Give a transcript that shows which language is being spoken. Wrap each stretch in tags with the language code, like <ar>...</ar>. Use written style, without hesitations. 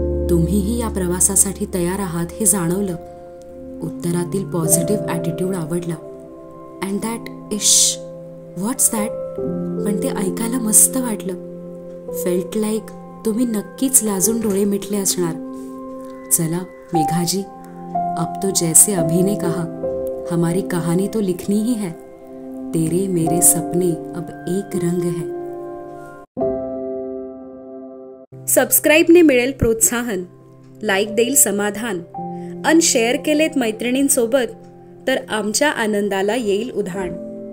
<mr>तुम्हीही या प्रवासासाठी तयार आहात हे जाणवलं. उत्तरातील पॉझिटिव्ह ॲटिट्यूड आवडला.</mr> <en>And that is, what's that?</en> <mr>पण ते ऐकायला मस्त वाटलं.</mr> <en>felt like</en> <mr>तुम्ही नक्कीच लाजून डोळे मिटले असणार. चला मेघाजी,</mr> <hi>अब तो जैसे अभी ने कहा, हमारी कहानी तो लिखनी ही है. तेरे मेरे सपने अब एक रंग है.</hi> <mr>सबस्क्राईबने मिळेल प्रोत्साहन, लाईक देईल समाधान, अन शेअर केलेत मैत्रिणींसोबत तर आमच्या आनंदाला येईल उधाण.</mr>